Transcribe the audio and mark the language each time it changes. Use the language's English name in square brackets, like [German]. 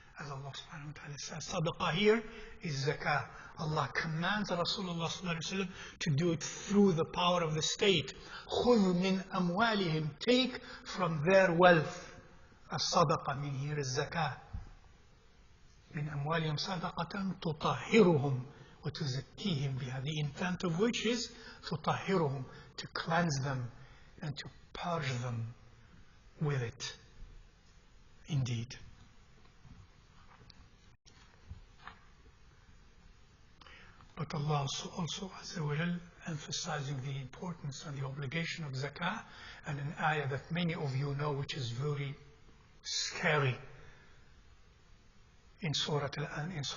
[English] As Allah subhanahu wa ta'ala says, sadaqah here is zakah. Allah commands Rasulullah sallallahu alayhi wa sallam to do it through the power of the state. [Arabic] خُذْ مِنْ أَمْوَالِهِمْ, [English] take from their wealth. [Arabic] الصدقة من [English] here is zakah. [Arabic] من أموالهم صدقة تطهرهم وتزكيهم بها. [English] The intent of which is تطهرهم, to cleanse them and to purge them with it. Indeed. But Allah also Azza wa Jal emphasizing the importance and the obligation of zakah, and an ayah that many of you know, which is very scary, in Surah At-Tawbah.